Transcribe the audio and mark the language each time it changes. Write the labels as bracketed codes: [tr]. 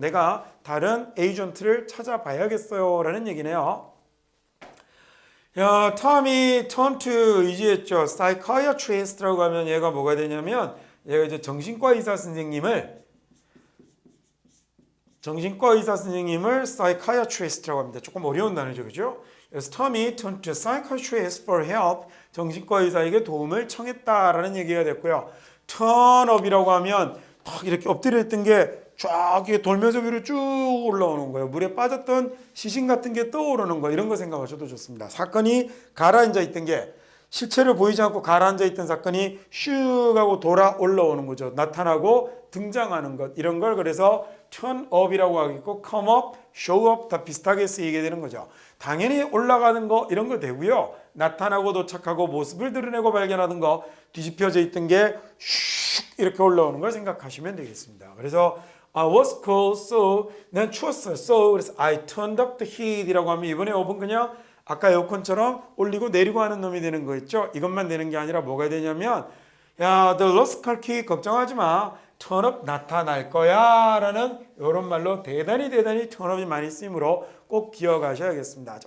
[ko] 내가 다른 에이전트를 찾아봐야겠어요. 라는 얘기네요. 야, 톰이 turn to 의지했죠. psychiatrist라고 하면 얘가 뭐가 되냐면 얘가 이제 정신과 의사 선생님을 psychiatrist라고 합니다. 조금 어려운 단어죠. 그죠? 그래서 톰이 [en] turn to psychiatrist for help. [ko] 정신과 의사에게 도움을 청했다라는 얘기가 됐고요. turn up이라고 하면 딱 이렇게 엎드려 있던 게 쫙 돌면서 위로 쭉 올라오는 거예요. 물에 빠졌던 시신 같은 게 떠오르는 거 이런 거 생각하셔도 좋습니다. 사건이 가라앉아 있던 게 실체를 보이지 않고 가라앉아 있던 사건이 슉 하고 돌아 올라오는 거죠. 나타나고 등장하는 것 이런 걸 그래서 turn up이라고 하겠고 come up, show up 다 비슷하게 쓰이게 되는 거죠. 당연히 올라가는 거 이런 거 되고요. 나타나고 도착하고 모습을 드러내고 발견하는 거 뒤집혀져 있던 게 슉 이렇게 올라오는 걸 생각하시면 되겠습니다. [en] 그래서 I was cold, so 난 추웠어요. [ko] So 그래서 I turned up the heat이라고 하면 이번에 업은 그냥 아까 에어컨처럼 올리고 내리고 하는 놈이 되는 거 있죠. 이것만 되는 게 아니라 뭐가 되냐면 야, the lost car key 걱정하지 마. turn up 나타날 거야 라는 이런 말로 대단히 turn up이 많이 쓰이므로 꼭 기억하셔야겠습니다.